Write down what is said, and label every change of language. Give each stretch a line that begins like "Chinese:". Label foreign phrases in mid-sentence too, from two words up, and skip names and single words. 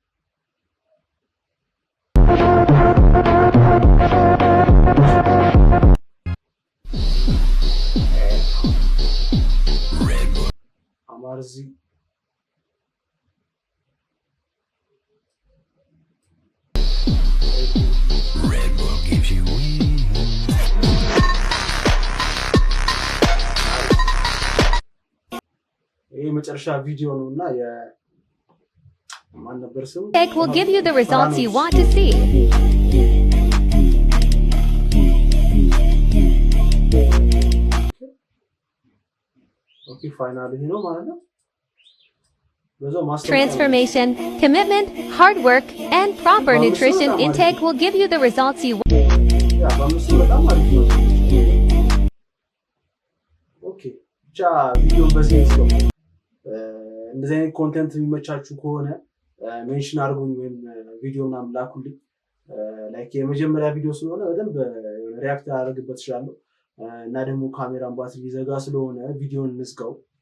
Amharic: አማርዚ የመጨረሻ ቪዲዮ ነውና የማን ነበር ስሙ?
English: Tech will give you the results you want to see. okay finally
Amharic: ነው ማለት ነው።
English: Transformation, commitment, hard work, and proper nutrition intake will give you the results you want.
Amharic: ኦኬ ብቻ ቪዲዮ በሴንስ ነው። እንደዚህ አይነት ኮንቴንት የሚመቻችሁ ከሆነ ሜንሽን አድርጉኝ ወይም ቪዲዮ ምናምን ላኩልኝ። ላይክ የመጀመሪያ ቪዲዮ ስለሆነ በደንብ ሪያክት አደርግበት እችላለሁ እና ደግሞ ካሜራን ባትሪ ሊዘጋ ስለሆነ ቪዲዮን እንዝጋው።